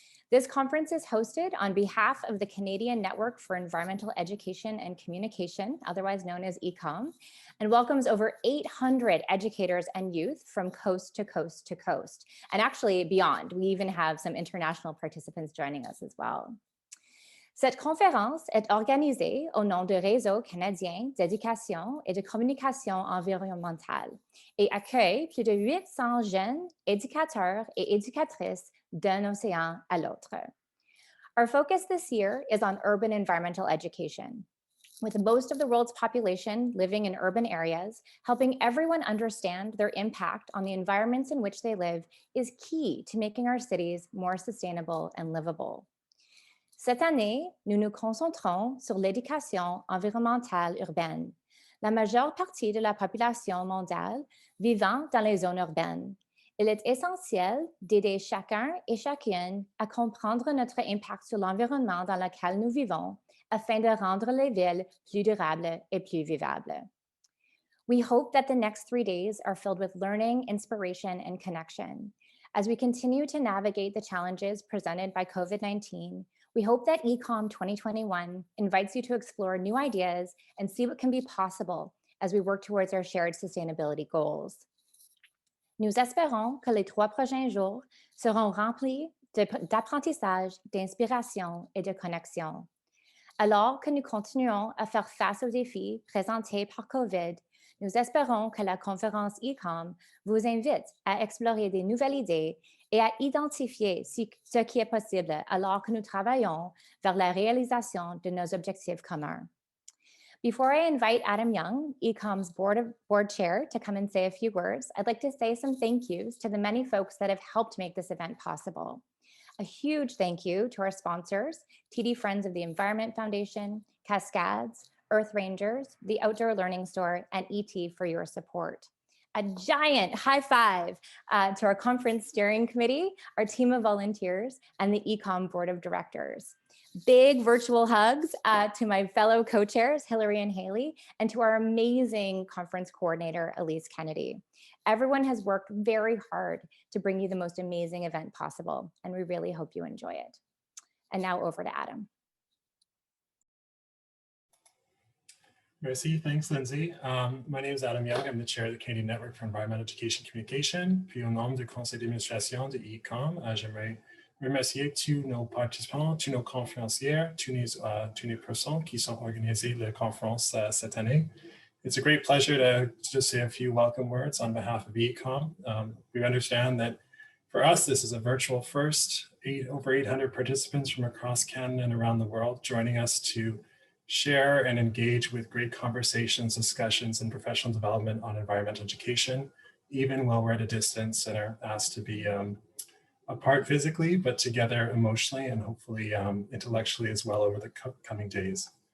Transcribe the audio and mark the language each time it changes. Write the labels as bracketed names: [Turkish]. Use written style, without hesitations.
[English] This conference is hosted on behalf of the Canadian Network for Environmental Education and Communication, otherwise known as EECOM, and welcomes over 800 educators and youth from coast to coast to coast, and actually beyond. We even have some international participants joining us as well. [French] Cette conférence est organisée au nom du Réseau canadien d'éducation et de communication environnementale et accueille plus de 800 jeunes éducateurs et éducatrices d'un océan à l'autre. [English] Our focus this year is on urban environmental education. With most of the world's population living in urban areas, helping everyone understand their impact on the environments in which they live is key to making our cities more sustainable and livable. [French] Cette année, nous nous concentrons sur l'éducation environnementale urbaine. La majeure partie de la population mondiale vivant dans les zones urbaines. Il est essentiel d'aider chacun et chacune à comprendre notre impact sur l'environnement dans lequel nous vivons afin de rendre les villes plus durables et plus vivables. [English] We hope that the next 3 days are filled with learning, inspiration, and connection. As we continue to navigate the challenges presented by COVID-19, we hope that EECOM 2021 invites you to explore new ideas and see what can be possible as we work towards our shared sustainability goals. [French] Nous espérons que les 3 prochains jours seront remplis d'apprentissage, d'inspiration et de connexion. Alors que nous continuons à faire face aux défis présentés par COVID, nous espérons que la conférence EECOM vous invite à explorer des nouvelles idées et à identifier ce qui est possible alors que nous travaillons vers la réalisation de nos objectifs communs. [English] Before I invite Adam Young, EECOM's board chair, to come and say a few words, I'd like to say some thank yous to the many folks that have helped make this event possible. A huge thank you to our sponsors, TD Friends of the Environment Foundation, Cascades, Earth Rangers, the Outdoor Learning Store, and ET for your support. A giant high five to our conference steering committee, our team of volunteers, and the EECOM board of directors. Big virtual hugs to my fellow co-chairs, Hilary and Haley, and to our amazing conference coordinator, Elise Kennedy. Everyone has worked very hard to bring you the most amazing event possible, and we really hope you enjoy it. And now over to Adam. [French] Merci, [English] thanks, Lindsay. My name is Adam Young. I'm the chair of the Canadian Network for Environmental Education Communication. [French] Puis au nom du conseil d'administration de EECOM, j'aimerais remercier tous nos participants, tous nos conférenciers, tous les personnes qui sont organisées la conférence cette année. [English] It's a great pleasure to just say a few welcome words on behalf of EECOM. We understand that for us, this is a virtual first, over 800 participants from across Canada and around the world joining us to share and engage with great conversations, discussions, and professional development on environmental education, even while we're at a distance and are asked to be apart physically, but together emotionally and hopefully intellectually as well over the coming days.